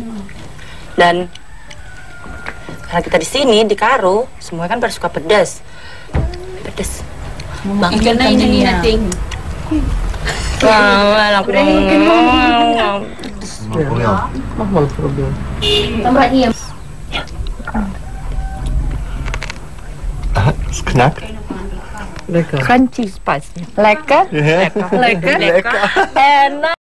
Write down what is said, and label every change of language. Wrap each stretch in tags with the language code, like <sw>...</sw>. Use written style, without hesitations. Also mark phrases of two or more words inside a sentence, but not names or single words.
<id>Dan karena kita di sini di Karo, semuanya kan pada suka pedas. Pedas. Ikan na ini nating. Enak banget.</id> <de>Es knackt. Lecker.</de> <en>Crunchy spice.</en> <de>Lecker? Ja. Lecker. Lecker.</de> <id>Enak.</id>